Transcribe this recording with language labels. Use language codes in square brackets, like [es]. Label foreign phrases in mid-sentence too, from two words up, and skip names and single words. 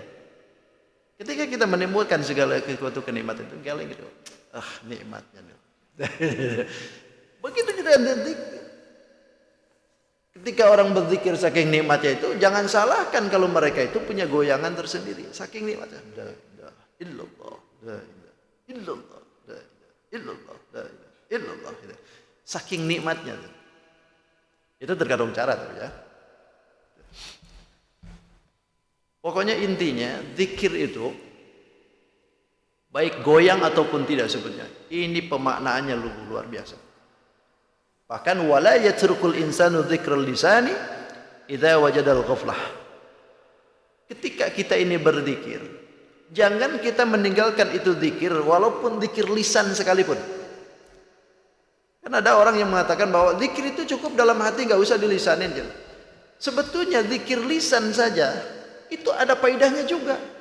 [id] Ketika kita menemukan segala sesuatu kenikmatan itu geleng gitu. Nikmatnya. Begitu juga dengan zikir. Ketika orang berzikir saking nikmatnya itu, jangan salahkan kalau mereka itu punya goyangan tersendiri. Saking nikmatnya. [ar] لا إله إلا الله، لا إله إلا الله، لا إله إلا الله، لا إله إلا الله. [id] Saking nikmatnya. Itu tergantung cara tuh ya. Pokoknya intinya zikir itu baik goyang ataupun tidak sebetulnya. Ini pemaknaannya luar biasa. [ar] Bahkan ولا يترك الإنسان ذكر اللسان إذا وجد الغفلة. [id] Ketika kita ini berzikir, jangan kita meninggalkan itu zikir walaupun zikir lisan sekalipun. Kan ada orang yang mengatakan bahwa zikir itu cukup dalam hati, enggak usah dilisanin. Sebetulnya zikir lisan saja itu ada faedahnya juga.